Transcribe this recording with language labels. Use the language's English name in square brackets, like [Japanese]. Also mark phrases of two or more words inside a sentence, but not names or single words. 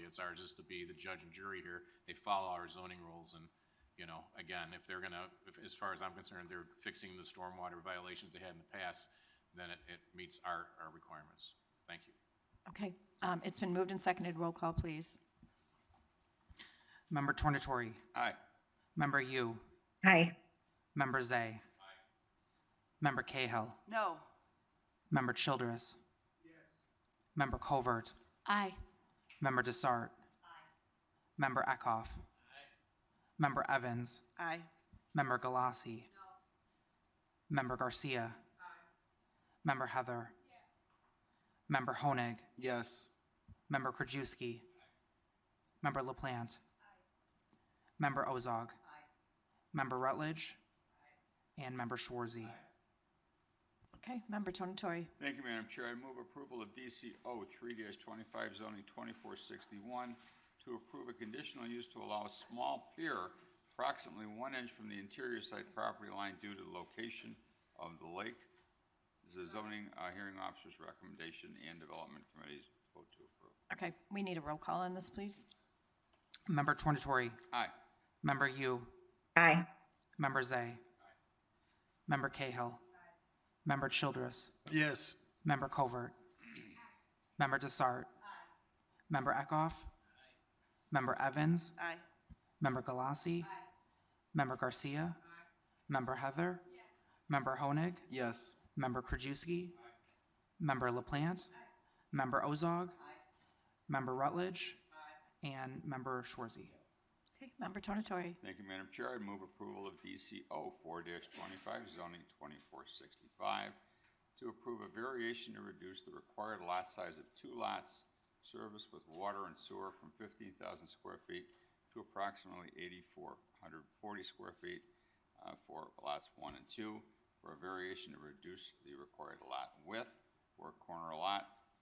[English] It's ours just to be the judge and jury here. They follow our zoning rules, and again, if they're gonna, as far as I'm concerned, they're fixing the stormwater violations they had in the past, then it meets our requirements. Thank you. Okay, it's been moved and seconded. Roll call, please. Member Tornatore. Aye. Member Yu. Aye. Member Zay. Aye. Member Cahill. No. Member Childress. Yes. Member Covert. Aye. Member Desart. Aye. Member Eckhoff. Aye. Member Evans. Aye. Member Galassi. No. Member Garcia. Aye. Member Heather. Yes. Member Honig. Yes. Member Krajewski. Member LaPlante. Member Ozog. Member Rutledge. And Member Schwarzy. Okay, Member Tornatore. Thank you, Madam Chair. I move approval of DCO 3-25 zoning 2461 to approve a conditional use to allow a small pier approximately 1 inch from the interior site property line due to the location of the lake. This is a zoning hearing officer's recommendation and development committee's vote to approve. Okay, we need a roll call on this, please. Member Tornatore. Aye. Member Yu. Aye. Member Zay. Member Cahill. Member Childress. Yes. Member Covert. Member Desart. Member Eckhoff. Member Evans. Aye. Member Galassi. Member Garcia. Member Heather. Member Honig. Yes. Member Krajewski. Member LaPlante. Member Ozog. Member Rutledge. And Member Schwarzy. Okay, Member Tornatore. Thank you, Madam Chair. I move approval of DCO 4-25 zoning 2465 to approve a variation to reduce the required lot size of 2 lots serviced with water and sewer from 15,000 square feet to approximately 8,440 square feet for lots 1 and 2, for a variation to reduce the required lot width for a corner lot